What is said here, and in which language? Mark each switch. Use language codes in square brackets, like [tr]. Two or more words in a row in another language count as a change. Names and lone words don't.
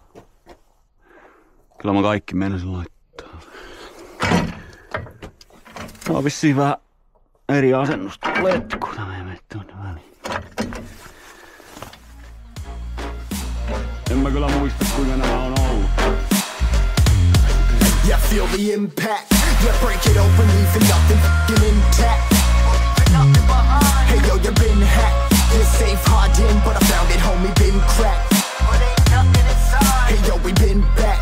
[fi] Kyllä mä kaikki meinasin laittaa. Tää on vissiin vähän eri asennusta letku, tämä ei mene tuonne väliin. En mä kyllä muista, kuinka nämä on ollut. [en] Yeah, feel the impact. Yeah, break it open, leaving nothing f***ing intact. Hey yo, you been hacked. You're safe, hard in, but I found it, homie, been cracked. Hey yo, we been back.